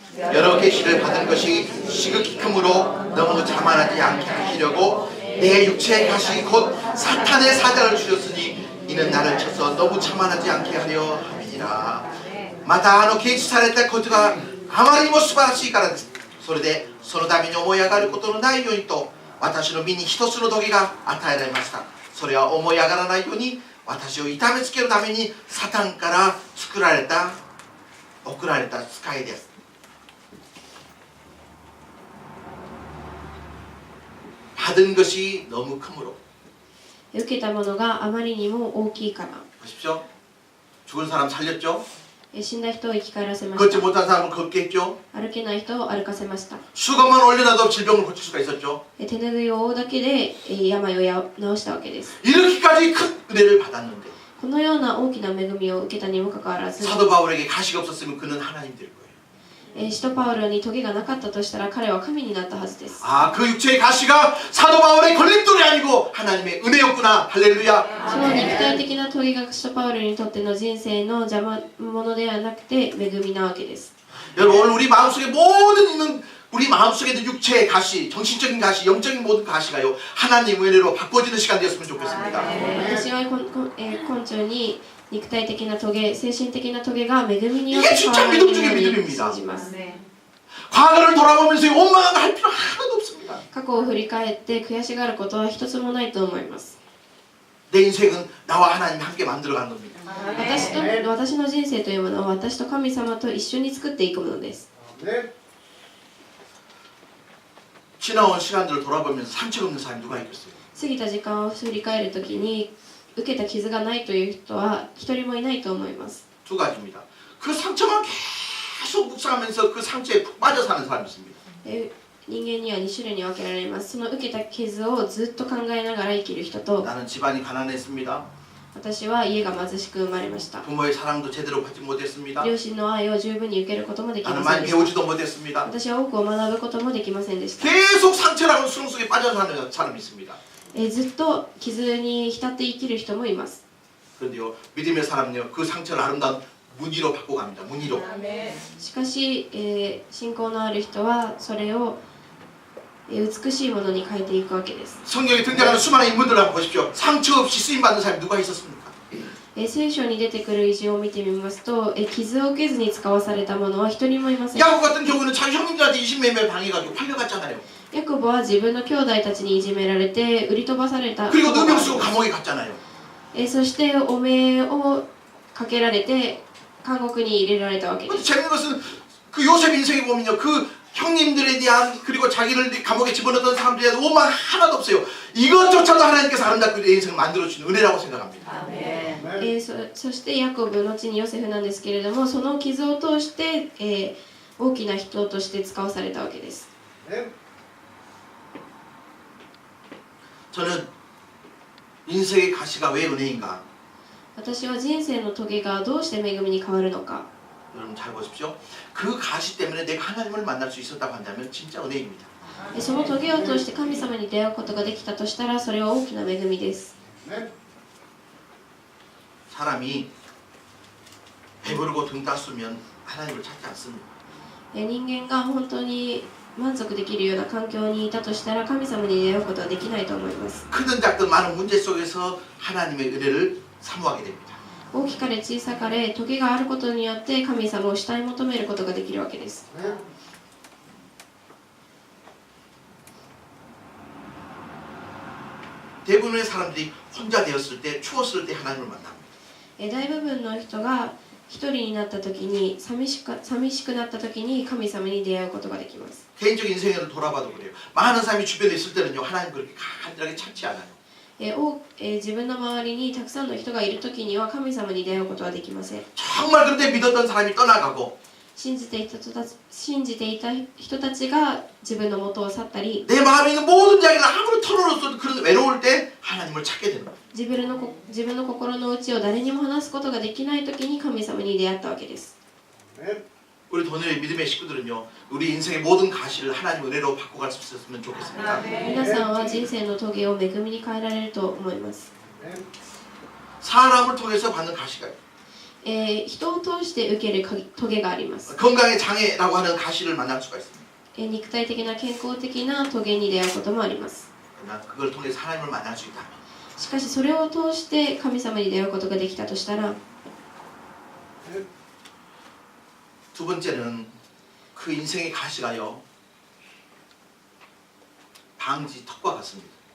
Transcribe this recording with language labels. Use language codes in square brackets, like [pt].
[ko] 여러 계시를 받은 것이 시극히 크므로 너무 자만하지 않게 하시려고 내 육체의 가시 곧 사탄의 사자를 주셨으니 이는 나를 쳐서 너무 자만하지 않게 하려 함이니라. [ja] また啓示されたことがあまりにも素晴らしいからです。それでそのために思い上がることのないようにと私の身に一つの時が与えられました。それは思い上がらないように私を痛めつけるためにサタンから送られた使いです。 [ko] 받은 것이 너무 크므로 [ja] 受けたものがあまりにも大きいから。 [ko] 보십시오. 죽은 사람 살렸죠? [ja] 死んだ人を生き返らせまし [ko] 걷지 [ja] た。 [ko] 못한 사람을 걷게 했죠? [ja] 歩けない人を歩かせました。 [ko] 수건만 올려놔도 질병을 고칠 수가 있었죠? [ja] 手拭いを負うだけで病を治したわけです。 [ko] 이렇게까지 큰 은혜를 받았는데 [ja] このような大きな恵みを受けたにもかかわらず、 [ko] 사도 바울에게 가시가 없었으면 그는 하나님 될 거예요. [ja] 使徒パウロにトゲがなかったとしたら彼は神になったはずです。 [ko] 아, 그 육체의 가시가 사도 바울의 걸림돌이 아니고 하나님의 은혜였구나. 할렐루야. [ja] その肉体的なトゲが使徒パウロにとっての人生の邪魔者ではなくて恵みなわけです。 [ko] 여러분 오늘 우리 마음속에 모든 있는 우리 마음속에 있는 육체의 가시, 정신적인 가시, 영적인 모든 가시가요 하나님 은혜로 바꿔지는 시간 되었으면 좋겠습니다. [ja] 私は根拠に肉体的なトゲ、精神的なトゲが恵みによって変わられるように信じます。 [ko] 과거를 돌아보면서 원망을 할 필요 하나도 없습니다. [ja] 過去を振り返って悔しがることは一つもないと思います。 [ko] 내 인생은 나와 하나님이 함께 만들어간 겁니다. [ja] 私の人生というものは私と神様と一緒に作っていくものです。 [ko] 지나온 시간들을 돌아보면서 상처가 없는 사람이 누가 있겠어요? [ja] 過ぎた時間を振り返るときに受けた傷がないという人は一人もいないと思います。 [ko] 두 가지입니다. 그 상처만 계속 묵상하면서 그 상처에 푹 빠져 사는 사람이 있습니다. [ja] 人間には2種類に分けられます。その受けた傷をずっと考えながら生きる人と、 [ko] 나는 집안이 가난했습니다. [ja] 私は家が貧しく生まれました。 [ko] 부모의 사랑도 제대로 받지 못했습니다. [ja] 両親の愛を十分に受けることもでき [ko] 나는 [ja] ませんでした。 [ko] 배우지도 못했습니다. [ja] 私は多くを学ぶこともできませんでした。 [ko] 계속 상처라고 수렁 속에 빠져 사는 사람이 있습니다. [ja] ずっと傷に浸って生きる人もいます。 [ko] 그런데요, 믿음의 사람은요, 그 상처를 아름다운 무늬로 바꿔갑니다. 무늬로. [ja] しかし、信仰のある人はそれを美しいものに変えていくわけです。 [ko] 성경에 등장하는 수많은 인물들을 한번 보십시오. 상처 없이 쓰임 받는 사람이 누가 있었습니까? [ja] 聖書に出てくる偉人を見てみますと、傷を受けずに使わされた者は一人もいません。 [ko] 야곱 같은 경우는 자기 형님들한테 이신매매 당해가지고 팔려갔잖아요. [ja] ヤコブは自分の兄弟たちにいじめられて売り飛ばされた。 [ko] 그리고 누명 쓰고 감옥에 갔잖아요. [ja] そして汚名をかけられて監獄に入れられたわけで [ko] 근데 [ja] す。 [ko] 재밌는 것은 그 요셉 인생에 보면요, 그 형님들에 대한 그리고 자기를 감옥에 집어넣었던 사람들에 대한 오만 하나도 없어요. 이것조차도 하나님께서 아름답게 내 인생을 만들어주신 은혜라고 생각합니다. [ja] そしてヤコブ後にヨセフなんですけれども、その傷を通して、大きな人として使わされたわけです。 [ko] 저는 인생의 가시가 왜 은혜인가? [ja] 私は人生のトゲがどうして恵みに変わるのか。 [ko] 여러분 잘 보십시오. 그 가시 때문에 내가 하나님을 만날 수 있었다고 한다면 진짜 은혜입니다. [ja] その棘を通して神様に出会うことができたとしたら、それは大きな恵みです。 [ko] 사람이 배부르고 등 땄으면 하나님을 찾지 않습니다. [ja] 人間が本当に満足できるような環境にいたとしたら、神様に出会うことはできないと思います。 [ko] 크든 작든 많은 문제 속에서 하나님의 은혜를 사모하게 됩니다. [ja] 大きかれ小さかれ、棘があることによって神様を慕い求めることができるわけです。 [ko] 대부분의 사람들이 혼자 되었을 때, 추웠을 때 하나님을 만납니다. [ja] 大部分の人が一人になった時に、寂しくなった時に神様に出会うことができます。 [ko] 개인적 인생을 돌아봐도 그래요. 많은 사람이 주변에 있을 때는요, 하나님 그렇게 간절하게 찾지 않아요. [ja] 自分の周りにたくさんの人がいる時には神様に出会うことはできません。 [ko] 정말 그런데 믿었던 사람이 떠나가고 [ja] 信じていた人たちが自分の元を去ったり、 [ko] 내 마음에 있는 모든 이야기를 아무리 털어놓았어도 그런 외로울 때 하나님을 찾게 되는 거예요. [ja] 自分の心の内を誰にも話すことができない時に神様に出会ったわけです。 [ko] 우리 도녀의 믿음의 식구들은요, 우리 인생의 모든 가시를 하나님 은혜로 바꿔갈 수 있었으면 좋겠습니다. [ja] 皆さんは人生の棘を恵みに変えられると思います。 [ko] 사람을 통해서 받는 가시가 있어요. [ja] 人を通して受ける棘があります。 [ko] 건강의 장애라고 하는 가시를 만날 수가 있습니다. [ja] 肉体的な健康的な棘に出会うこともあります。 [ko] 그러나 그걸 통해서 하나님을 만날 수 있다면 [ja] しかしそれを通して神様に出会うことができたとしたら、 [ko] 두 번째는 그 인생의 가시가요, 방지 턱과 같습니다.